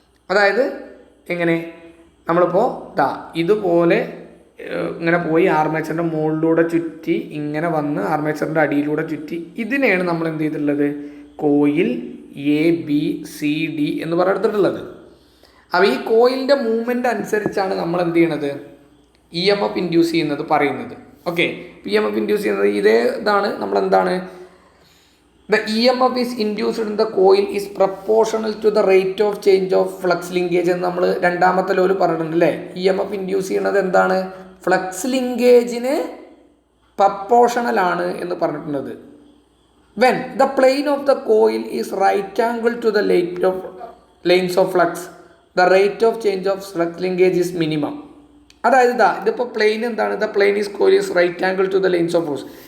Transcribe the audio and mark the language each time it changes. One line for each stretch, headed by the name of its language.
Malayalam: അതായത് എങ്ങനെ നമ്മളിപ്പോൾ ഇതുപോലെ ഇങ്ങനെ പോയി ആർമേച്ചറിൻ്റെ മുകളിലൂടെ ചുറ്റി ഇങ്ങനെ വന്ന് ആർമേച്ചറിൻ്റെ അടിയിലൂടെ ചുറ്റി, ഇതിനെയാണ് നമ്മൾ എന്ത് ചെയ്തിട്ടുള്ളത്, കോയിൽ ABCD എന്ന് പറഞ്ഞെടുത്തിട്ടുള്ളത്. അപ്പോൾ ഈ കോയിലിൻ്റെ മൂവ്മെൻ്റ് അനുസരിച്ചാണ് നമ്മൾ എന്ത് ചെയ്യണത്, EMF ഇൻഡ്യൂസ് ചെയ്യുന്നത് പറയുന്നത്. ഓക്കെ, EMF ഇൻഡ്യൂസ് ചെയ്യുന്നത് ഇതാണ്. നമ്മളെന്താണ്,
English: the EMF is induced in the coil is proportional to the rate of change of flux linkage
Malayalam: എന്ന് നമ്മൾ രണ്ടാമത്തെ ലോയിൽ പറഞ്ഞിട്ടുണ്ട് അല്ലേ. EMF ഇൻഡ്യൂസ് ചെയ്യുന്നത് എന്താണ്, ഫ്ലക്സ് ലിങ്കേജിന് പ്രപ്പോർഷണൽ ആണ് എന്ന് പറഞ്ഞിട്ടുള്ളത്.
English: when the plane of the coil is right angle to the lanes of flux, the rate of change of flux linkage is minimum.
Malayalam: അതായത് ഇതിപ്പോൾ പ്ലെയിൻ എന്താണ്,
English: The plane is coil is right angle to the lines of force.